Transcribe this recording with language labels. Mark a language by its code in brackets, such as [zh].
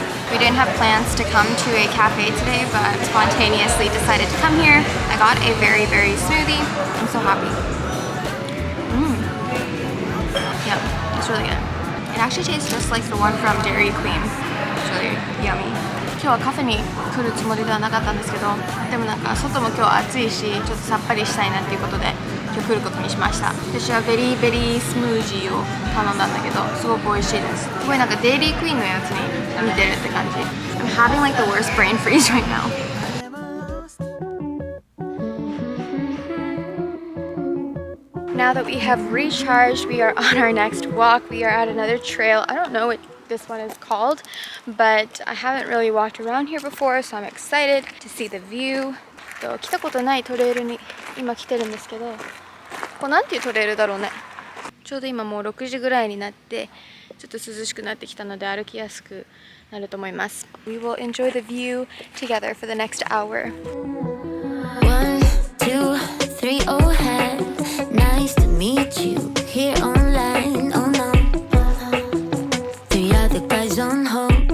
[en] We didn't have plans to come to a cafe today, but spontaneously decided to come here. I got a very, very smoothie. I'm so happy. Yeah, it's really good. It actually tastes just like the one from Dairy Queen. It's really yummy. [ja] 今日はカフェに来るつもりではなかったんですけど、でもなんか外も今日暑いし、ちょっとさっぱりしたいなっていうことで今日来ることにしました。私はベリーベリースムージーを頼んだんだけど、すごく美味しいです。すごいなんかデイリークイーンのやつに似てるって感じ。 [en] I'm having like the worst brain freeze right now. Now that we have recharged, we are on our next walk. We are at another trail. I don't know what this one is called, but I haven't really walked around here before, so I'm excited to see the view. [ja] 来たことないトレイルに今来てるんですけど、ここなんていうトレイルだろうね。ちょうど今もう6時ぐらいになってちょっと涼しくなってきたので歩きやすくなると思います。 [en] We will enjoy the view together for the next hour. 1, 2, 3, oh hey, nice to meet you here online. Oh no, 3 other guys on hold.